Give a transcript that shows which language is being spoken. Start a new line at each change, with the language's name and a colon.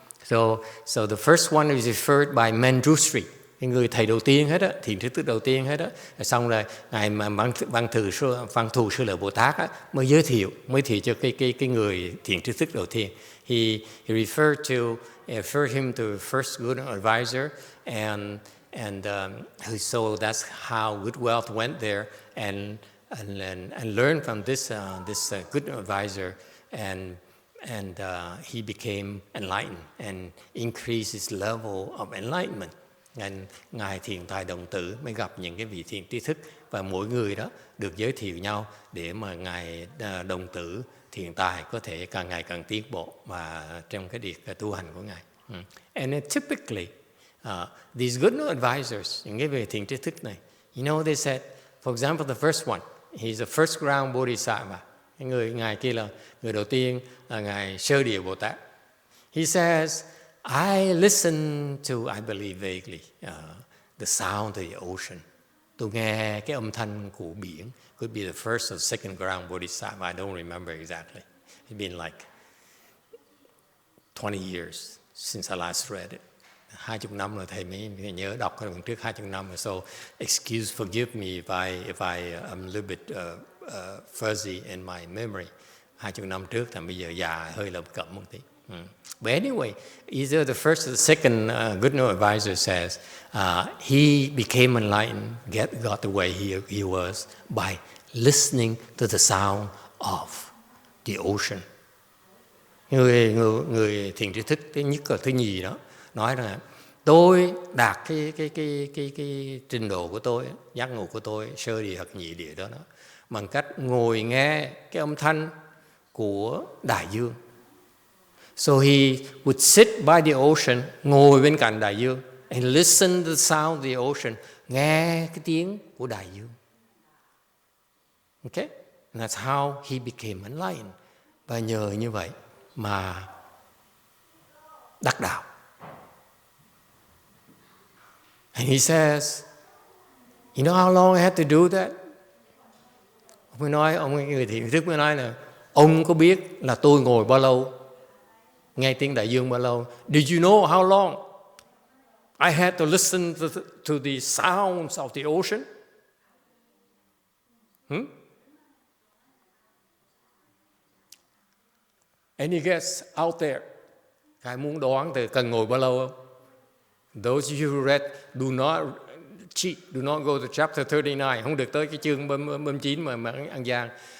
English: So the first one is referred by Manjushri,
Vietnamese: cái người thầy đầu tiên hết á, thiền tri thức đầu tiên hết á. Xong rồi ngài Văn Thù Sư Lợi Bồ Tát á, mới giới thiệu cho cái người thiền tri thức đầu tiên.
English: He referred him to the first good advisor, and so that's how good wealth went there and learned from this good advisor, and he became enlightened and increased his level of enlightenment.
Vietnamese: Ngài thiền tài đồng tử mới gặp những cái vị thiền tri thức, và mỗi người đó được giới thiệu nhau để mà Ngài đồng tử thiền tài có thể càng ngày càng tiến bộ và trong cái việc tu hành của Ngài.
English: And typically, these good advisors,
Vietnamese: những cái vị thiền tri thức này,
English: you know, they said, for example, the first one, he's the first ground bodhisattva.
Vietnamese: Cái Ngài kia là người đầu tiên là Ngài Sơ Địa Bồ Tát.
English: He says, I listen to, I believe vaguely, the sound of the ocean.
Vietnamese: Tôi nghe cái âm thanh của biển.
English: Could be the first or second ground bodhisattva. I don't remember exactly. It's been like 20 years since I last read it.
Vietnamese: 20 năm rồi thầy mới nhớ đọc cái đoạn trước 20 năm rồi.
English: So forgive me if I am a little bit fuzzy in my memory.
Vietnamese: 20 năm trước thì bây giờ già hơi lầm cẩm một tí.
English: But anyway, either the first or the second good advisor says he became enlightened, got the way he was by listening to the sound of the ocean.
Vietnamese: Người thiền tri thức thứ nhất và thứ nhì đó nói rằng tôi đạt cái trình độ của tôi, giác ngộ của tôi, sơ địa hoặc nhị địa đó bằng cách ngồi nghe cái âm thanh của đại dương.
English: So he would sit by the ocean,
Vietnamese: ngồi bên cạnh đại dương,
English: and listen to the sound of the ocean,
Vietnamese: nghe cái tiếng của đại dương.
English: Okay? And that's how he became enlightened.
Vietnamese: Và nhờ như vậy mà đắc đạo.
English: And he says, you know how long I had to do that?
Vietnamese: Ông người thiền thức mới nói là ông có biết là tôi ngồi bao lâu, nghe tiếng đại dương bao lâu?
English: Did you know how long I had to listen to the sounds of the ocean? Any guess out there?
Vietnamese: Ai muốn đoán thì cần ngồi bao lâu không?
English: Those of you who read, do not cheat, do not go to chapter 39.
Vietnamese: Không được tới cái chương 39 mà ăn gian.